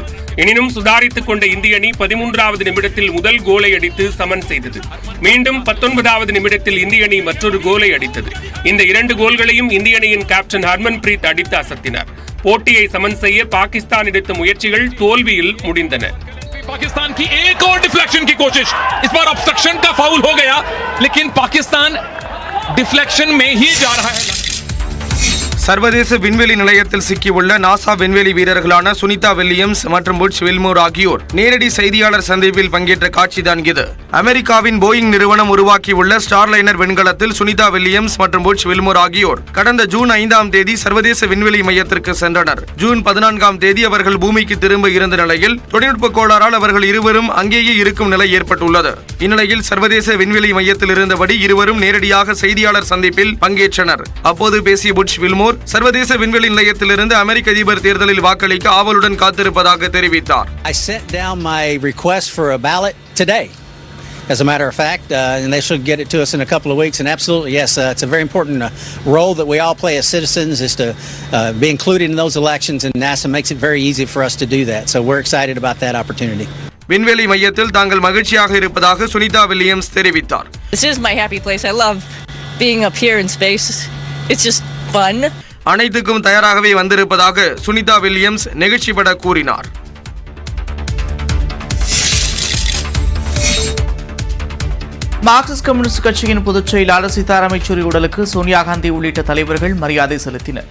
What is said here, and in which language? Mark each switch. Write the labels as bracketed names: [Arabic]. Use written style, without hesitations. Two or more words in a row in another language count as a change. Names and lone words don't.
[Tamil] எனினும் சுதாரித்துக் கொண்ட இந்திய அணி 13வது நிமிடத்தில் முதல் கோலை அடித்து சமன் செய்தது. மீண்டும் 19வது நிமிடத்தில் இந்திய அணி மற்றொரு கோலை அடித்தது. இந்த 2 கோல்களையும் இந்திய அணியின் கேப்டன் ஹர்மன்பிரீத் அடித்து அசத்தினார். போட்டியை சமன் செய்ய பாகிஸ்தான் எடுத்த முயற்சிகள் தோல்வியில் முடிந்தன. [Hindi] पाकिस्तान की एक और डिफ्लेक्शन की कोशिश, इस बार ऑब्स्ट्रक्शन का फाउल हो गया, लेकिन पाकिस्तान डिफ्लेक्शन में ही जा रहा है. [Tamil] சர்வதேச விண்வெளி நிலையத்தில் சிக்கியுள்ள நாசா விண்வெளி வீரர்களான சுனிதா வில்லியம்ஸ் மற்றும் புட்ச் வில்மோர் ஆகியோர் நேரடி செய்தியாளர் சந்திப்பில் பங்கேற்ற காட்சிதான் இது. அமெரிக்காவின் போயிங் நிறுவனம் உருவாக்கியுள்ள ஸ்டார்லைனர் விண்கலத்தில் சுனிதா வில்லியம்ஸ் மற்றும் புட்ச் வில்மோர் ஆகியோர் கடந்த ஜூன் 5ஆம் தேதி சர்வதேச விண்வெளி மையத்திற்கு சென்றனர். ஜூன் 14ஆம் தேதி அவர்கள் பூமிக்கு திரும்ப இருந்த நிலையில் தொழில்நுட்ப கோளாறால் அவர்கள் இருவரும் அங்கேயே இருக்கும் நிலை ஏற்பட்டுள்ளது. இந்நிலையில் சர்வதேச விண்வெளி மையத்தில் இருந்தபடி இருவரும் நேரடியாக செய்தியாளர் சந்திப்பில் பங்கேற்றனர். அப்போது பேசிய புட்ச் வில்மோர் சர்வதேச விண்வெளி நிலையத்திலிருந்து அமெரிக்க அதிபர் தேர்தலில் வாக்களிக்க ஆவலுடன் காத்திருப்பதாக தெரிவித்தார். [English] I sent down my request for a ballot today as a matter of fact, and they should get it to us in a couple of weeks. And absolutely, yes, it's a very important role that we all play as citizens is to be included in those elections, and NASA makes it very easy for us to do that. So we're excited about that opportunity. [Tamil] விண்வெளி மையத்தில் தாங்கள் மகிழ்ச்சியாக இருப்பதாக சுனிதா வில்லியம்ஸ் தெரிவித்தார். [English] This is my happy place. I love being up here in space. It's just fun. [Tamil] அனைத்துக்கும் தயாராகவே வந்திருப்பதாக சுனிதா வில்லியம்ஸ் நெகிழ்ச்சிபட கூறினார். மார்க்சிஸ்ட் கம்யூனிஸ்ட் கட்சியின் பொதுச் செயலாளர் சீதாராம் யெச்சூரி உடலுக்கு சோனியா காந்தி உள்ளிட்ட தலைவர்கள் மரியாதை செலுத்தினர்.